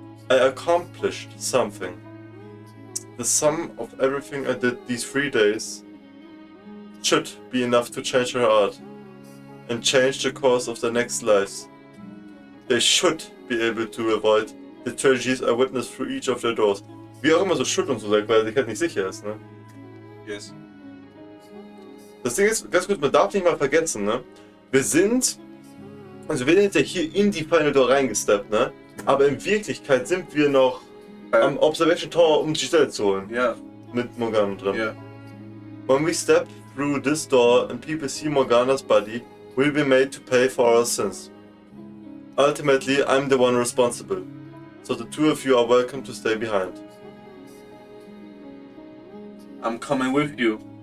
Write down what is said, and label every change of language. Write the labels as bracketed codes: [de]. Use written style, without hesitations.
[en] I accomplished something. The sum of everything I did these 3 days should be enough to change her heart and change the course of their next lives. They should be able to avoid the tragedies I witnessed through each of their doors. [de] Wie auch immer so Schuld und so sagt, weil er sich halt nicht sicher ist, ne? [en] Yes. [de] Das Ding ist, ganz kurz, man darf nicht mal vergessen, ne? Wir sind ja hier in die Final Door reingesteppt, ne? Aber in Wirklichkeit sind wir noch am Observation Tower, um die Stelle zu holen. Ja. Mit Morgana drin. Ja. [en] When we step through this door and people see Morgana's body, we'll be made to pay for our sins. Ultimately, I'm the one responsible. So the two of you are welcome to stay behind. I'm coming with you.